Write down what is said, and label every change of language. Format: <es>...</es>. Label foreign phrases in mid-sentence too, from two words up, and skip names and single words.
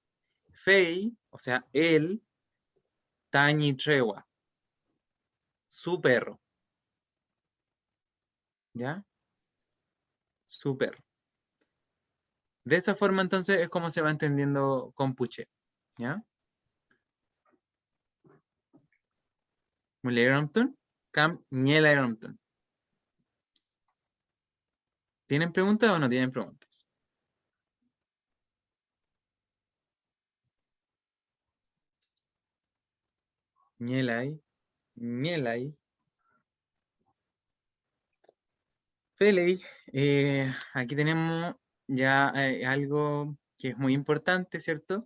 <es>Fei, o sea, él,</es> <arn>Tañi Trewa,</arn> <es>su perro. ¿Ya? Su perro. De esa forma, entonces, es como se va entendiendo compuche. ¿Ya?</es> <arn>Muleramtun, cam ñelaramtun.</arn> <es>¿Tienen preguntas o no tienen preguntas?</es> <arn>Ñelay, ñelay.</arn> <es>Feley, aquí tenemos ya algo que es muy importante, ¿cierto?</es>